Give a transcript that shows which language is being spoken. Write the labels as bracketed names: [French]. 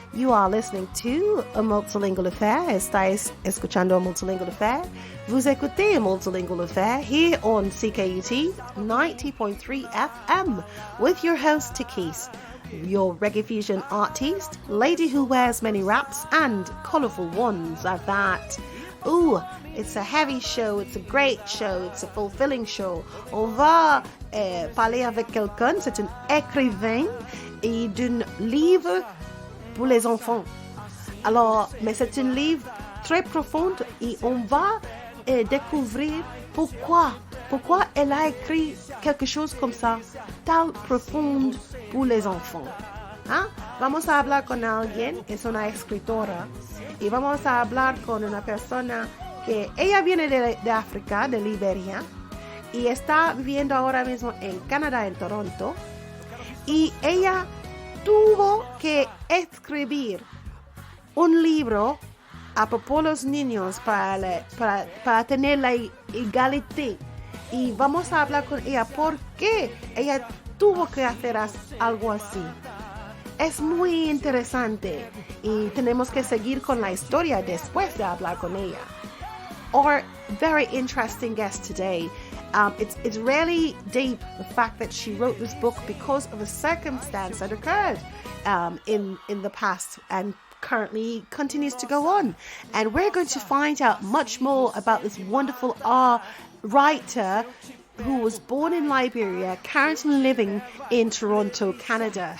[English] You are listening to A Multilingual Affair. [Spanish] Estáis escuchando A Multilingual Affair. [French] Vous écoutez [English] A Multilingual Affair here on CKUT 90.3 FM with your host Tikis, your reggae fusion artist, lady who wears many wraps and colourful ones at that. Ooh, it's a heavy show, it's a great show, it's a fulfilling show. [French] On va parler avec quelqu'un, c'est un écrivain et d'un livre pour les enfants. Alors, mais c'est un livre très profond et on va découvrir pourquoi elle a écrit quelque chose comme ça, tan profond pour les enfants. ¿Ah? [Spanish] Vamos a hablar con alguien, es una escritora, y vamos a hablar con una persona que ella viene de África, de Liberia, y está viviendo ahora mismo en Canadá, en Toronto, y ella tuvo que escribir un libro a propos de los niños para tener la igualdad. Y vamos a hablar con ella por qué ella tuvo que hacer algo así. Es muy interesante y tenemos que seguir con la historia después de hablar con ella. [English] Our very interesting guest today. It's really deep, the fact that she wrote this book because of a circumstance that occurred in the past and currently continues to go on. And we're going to find out much more about this wonderful writer who was born in Liberia, currently living in Toronto, Canada.